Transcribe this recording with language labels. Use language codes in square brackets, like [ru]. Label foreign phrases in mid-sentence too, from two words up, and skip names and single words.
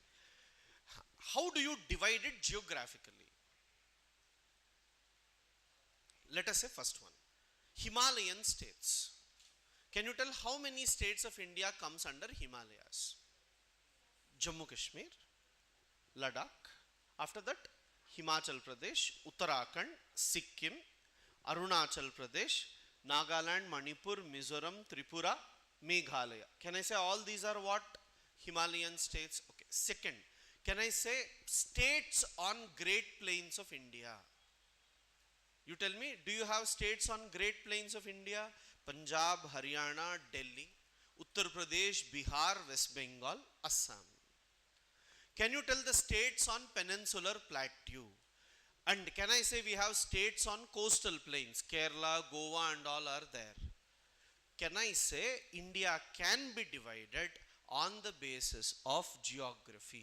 [en] How do you divide it geographically? Let us say first one, Himalayan states. Can you tell how many states of India comes under Himalayas? Jammu Kashmir, Ladakh, after that Himachal Pradesh, Uttarakhand, Sikkim, Arunachal Pradesh, Nagaland, Manipur, Mizoram, Tripura, Meghalaya. Can I say all these are what? Himalayan states. Okay. Second, can I say states on Great Plains of India? You tell me, do you have states on Great Plains of India? Punjab, Haryana, Delhi, Uttar Pradesh, Bihar, West Bengal, Assam. Can you tell the states on peninsular plateau? And can I say we have states on coastal plains? Kerala, Goa and all are there. Can I say India can be divided on the basis of geography?